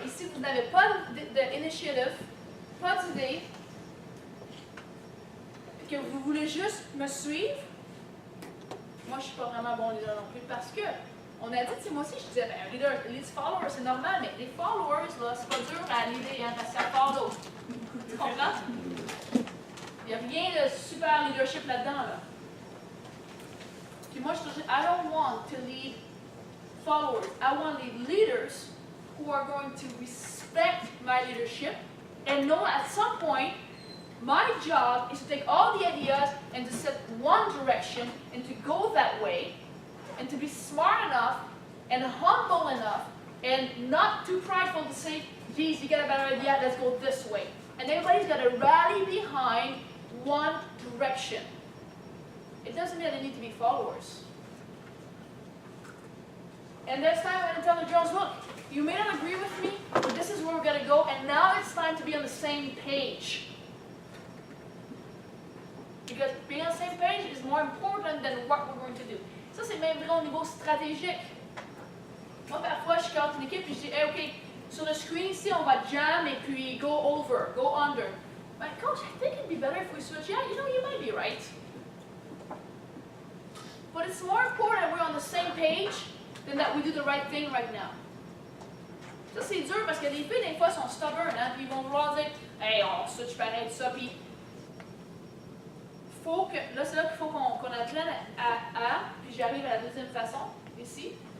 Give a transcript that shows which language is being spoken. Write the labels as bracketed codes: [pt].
[fr] Et si vous n'avez pas d'initiative, pas d'idée, que vous voulez juste me suivre, moi, je ne suis pas vraiment bon leader non plus parce que on a dit, moi aussi, je disais, ben, un leader, [en] lead followers, [fr] c'est normal, mais les followers, là, c'est pas dur à leader, hein, parce que ça follow. Tu comprends? Il n'y a rien de super leadership là-dedans, là. Puis moi, je dis, [en] I don't want to lead followers. I want to lead leaders who are going to respect my leadership and know at some point my job is to take all the ideas and to set one direction and to go that way and to be smart enough and humble enough and not too prideful to say, geez, you got a better idea, let's go this way. And everybody's got to rally behind one direction. It doesn't mean they need to be followers. And there's time I'm going to tell the girls, look, you may not agree with me, but this is where we're going to go, and now it's time to be on the same page. Because being on the same page is more important than what we're going to do. [fr] Ça, c'est même vrai au niveau stratégique. Moi, parfois, je carte une équipe et je dis, hey, OK, sur le screen ici, on va jam et puis [en] go over, go under. But coach, I think it'd be better if we switch. Yeah, you know, you might be right. But it's more important that we're on the same page than that we do the right thing right now. [fr] Ça, c'est dur parce que les filles, des fois, sont stubborn, hein, puis ils vont vouloir dire, hey, on switch pareil, tout ça, puis faut que, là, c'est là qu'il faut qu'on apprenne à, puis j'arrive à la deuxième façon, ici.